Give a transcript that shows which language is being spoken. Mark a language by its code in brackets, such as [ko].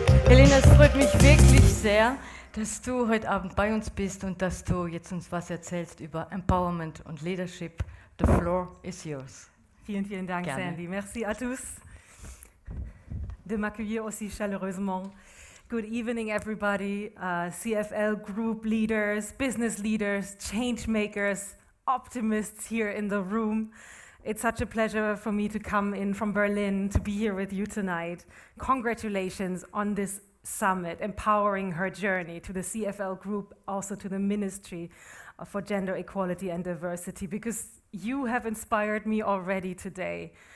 [de] Helene, es freut mich wirklich sehr, dass du heute Abend bei uns bist und dass du jetzt uns was erzählst über Empowerment und Leadership. [en] The floor is yours. [de] Vielen, vielen Dank, Gerne. Sandy. [fr] Merci à tous de m'accueillir aussi chaleureusement. [en] Good evening, everybody. CFL group leaders, business leaders, change makers, optimists here in the room. It's such a pleasure for me to come in from Berlin to be here with you tonight. Congratulations on this summit, empowering her journey, to the CFL group, also to the Ministry for Gender Equality and Diversity, because you have inspired me already today.